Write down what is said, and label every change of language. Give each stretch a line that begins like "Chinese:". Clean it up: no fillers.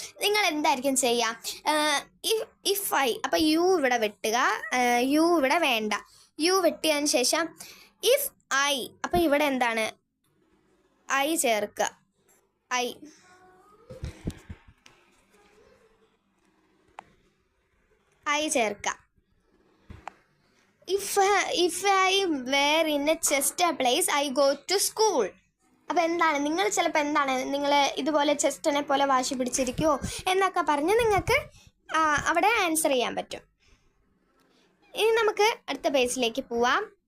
Malayalam: നിങ്ങൾ എന്തായിരിക്കും ചെയ്യുക? ഇഫ് ഐ, അപ്പോൾ യു ഇവിടെ വെട്ടുക, യു ഇവിടെ വേണ്ട, യു വെട്ടിയതിന് ശേഷം ഇഫ് ഐ, അപ്പോൾ ഇവിടെ എന്താണ് ഐ ചേർക്കുക, ഐ ചേർക്കുക.
English: If I were in a Chester place, I go to school.
Malayalam: അപ്പോൾ എന്താണ് നിങ്ങൾ ചിലപ്പോൾ എന്താണ് നിങ്ങൾ ഇതുപോലെ ചെസ്റ്ററിനെ പോലെ വാശി പിടിച്ചിരിക്കുമോ എന്നൊക്കെ പറഞ്ഞ് നിങ്ങൾക്ക് അവിടെ ആൻസർ ചെയ്യാൻ പറ്റും. ഇനി നമുക്ക് അടുത്ത പേജിലേക്ക് പോവാം.